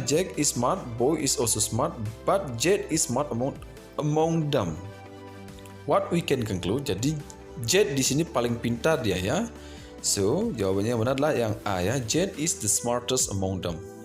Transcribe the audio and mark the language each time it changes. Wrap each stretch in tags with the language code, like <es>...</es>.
<en>Jack is smart, boy is also smart, but Jade is smart among them. What we can conclude?</en> <id>Jadi Jade di sini paling pintar dia ya. So, jawabannya yang benar adalah yang A ya.</id> <en>Jade is the smartest among them.</en>